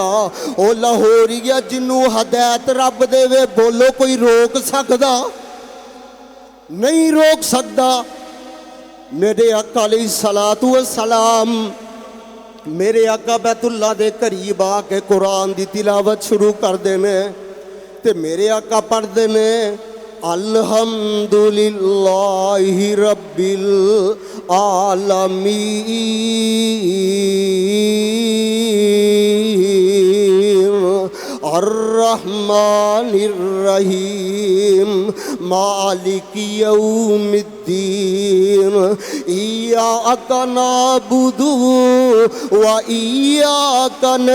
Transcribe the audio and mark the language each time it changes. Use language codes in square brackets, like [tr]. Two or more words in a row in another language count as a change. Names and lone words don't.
[pa] او لاہوریا جنہوں ہدایت رب دیوے، بولو کوئی روک سکدا? نہیں روک سکدا۔ میرے آقا [ar] عليه الصلاة والسلام, [pa] میرے آقا بیت اللہ دے قریب آ کے قرآن دی تلاوت شروع کر دینے تے میرے آقا پڑھدے نے [ar] الحمد لله رب العالمين الرحمن الرحيم مالك يوم الدين إياك نعبد و إياك